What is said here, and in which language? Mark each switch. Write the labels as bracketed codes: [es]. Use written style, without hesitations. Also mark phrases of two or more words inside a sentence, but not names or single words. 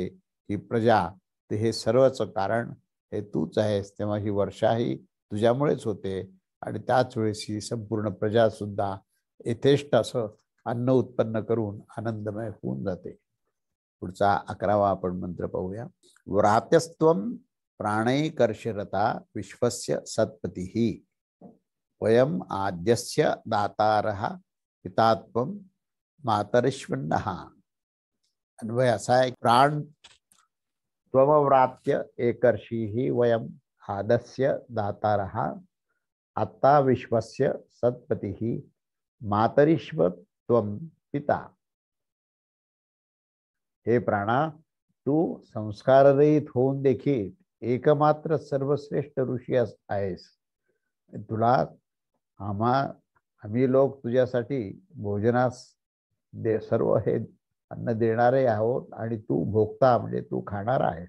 [mr] ही प्रजा, ते हे सर्वच कारण हे तूच आहेस, तेव्हा ही वर्षा ही तुझ्यामुळेच होते. आणि त्याच वेळेस ही संपूर्ण प्रजा सुद्धा यथेष्ट असं अन्न उत्पन्न करून आनंदमय होऊन जाते. पुढचा 11वा आपण मंत्र पाहूया. [sa] व्रात्यस्त्वं प्राणैकर्षरता विश्वस्य सत्पतिः वयम आद्यस्य दातारः पितात्वं मातरिश्वन्नः. [mr] अन्वय असा आहे, [sa] प्राण त्वमव्रात्य एकर्षिः वयम आदस्य दातारः आत्ता विश्वस्य सत्पतिः मातरिश्व त्वं पिता. [mr] हे प्राणा, तू संस्काररहित होऊन देखील एकमात्र सर्वश्रेष्ठ ऋषी आहेस. तुला आम्ही लोक तुझ्यासाठी भोजनास सर्व हे अन्न देणारे आहोत आणि तू भोगता म्हणजे तू खाणार आहेस.